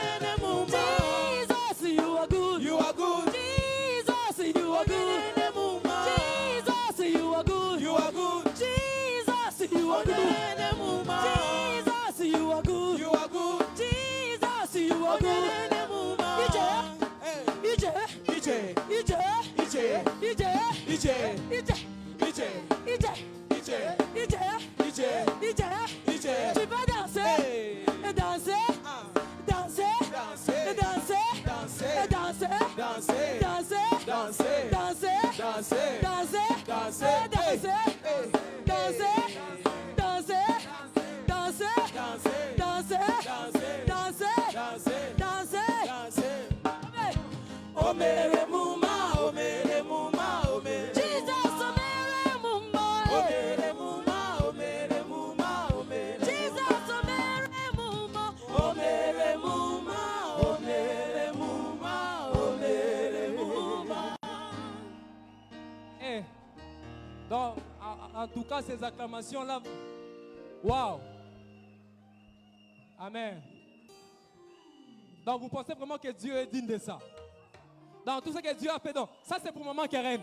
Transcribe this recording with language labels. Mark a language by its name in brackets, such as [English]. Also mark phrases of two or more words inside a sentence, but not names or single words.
[English] Jesus, you are good. You are good. Jesus, you are good. Jesus, you are good. You are good. Jesus, you are good. Jesus, you are good. You are good. Jesus, you are good. [French] Tu vas danser, danser, danser, danser, danser, danser, danser, danser, danser, danser, danser, danser, danser, danser, danser, danser, danser. Oh mere muma, oh mere muma, oh mere. Jesus, oh mere muma, oh mere muma, oh mere muma, oh mere. Jesus, oh mere muma, oh mere muma, oh mere muma, oh mere muma. Eh, donc, en tout cas, ces acclamations-là, waouh! Amen. Donc, vous pensez vraiment que Dieu est digne de ça? Dans tout ce que Dieu a fait, donc, ça c'est pour maman Karen.